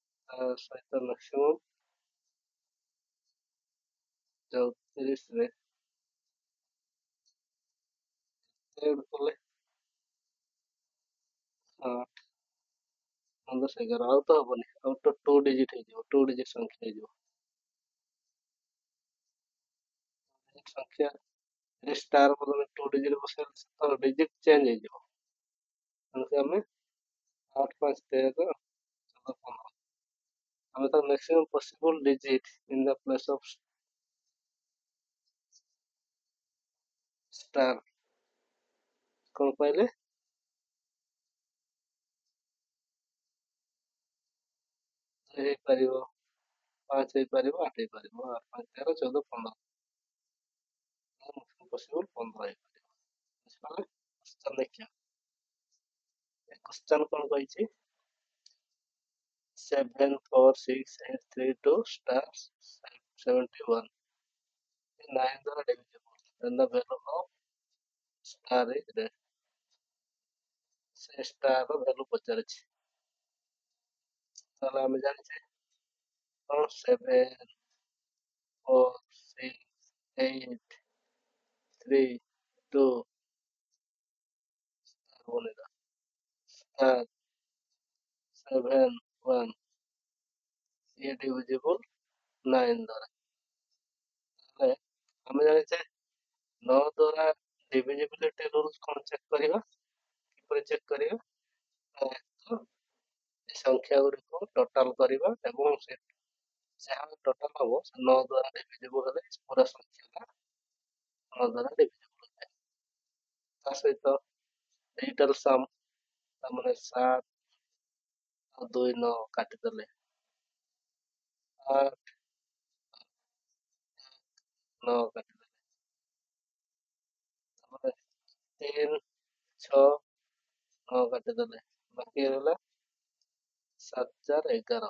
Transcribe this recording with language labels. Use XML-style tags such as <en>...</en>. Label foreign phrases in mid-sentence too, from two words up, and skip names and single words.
<or>ତା ସହିତ ମ୍ୟାକ୍ସିମମ୍ 34ରେ ଏଡ୍ କଲେ 8, 15, 11 ଆଉ ତ ହବନି, ଆଉ ତ 2 ଡିଜିଟ୍ ହେଇଯିବ, 2 ଡିଜିଟ୍ ସଂଖ୍ୟା ହେଇଯିବ। ସଂଖ୍ୟା ଏ ଷ୍ଟାର ବଦଳରେ 2 ଡିଜିଟ୍ ବସେଇଲେ ତ</or> <en>digit change</en> <or>ହେଇଯିବ। ତେଣୁ ଆମେ 8, 5, 13, 14, 15 ଆମେ ତ</or> <en>maximum possible digit in the place of star</en> <or>କଣ ପାଇଲେ? ହେଇପାରିବ 5 ହେଇପାରିବ, 8 ହେଇପାରିବ, 8, 5, 13, 14, 15 possible 15 ହେଇପାରିବ। ବୁଝିପାରିଲେ? କ୍ୱେଶ୍ଚନ ଦେଖିବା। ଏ କ୍ୱେଶ୍ଚନ କଣ କହିଛି?</or> <en>7, 4, 6, 8, 3, 2 star 71 9 ଦ୍ୱାରା divisible then the value of star is there।</en> <or>ସେ star ର value ପଚାରିଛି। ତାହେଲେ ଆମେ ଜାଣିଛେ କଣ 7, 4, 6, 8, 3, 2 ବନେଇବା star 7, 1 ଇଏ divisible 9 ଦ୍ୱାରା। ତାହେଲେ ଆମେ ଜାଣିଛେ 9 ଦ୍ୱାରା</or> <en>divisibility rules</en> <or>କଣ ଚେକ୍ କରିବା? କିପରି ଚେକ୍ କରିବା? ତ ଏ ସଂଖ୍ୟା ଗୁଡ଼ିକୁ ଟୋଟାଲ କରିବା ଏବଂ ସେ ଯାହା ଟୋଟାଲ ହବ ସେ 9 ଦ୍ୱାରା divisible ହେଲେ ପୁରା ସଂଖ୍ୟାଟା 9 ଦ୍ୱାରା divisible ହେଇଥାଏ। ତା ସହିତ</or> <en>digital sum</en> <or>ତାମାନେ 7 ଆଉ 2, 9 କାଟିଦେଲେ 8, 9 କାଟିଦେଲେ ତାପରେ 3, 6, 9 କାଟିଦେଲେ ବାକି ରହିଲା 7, 4, 11।</or>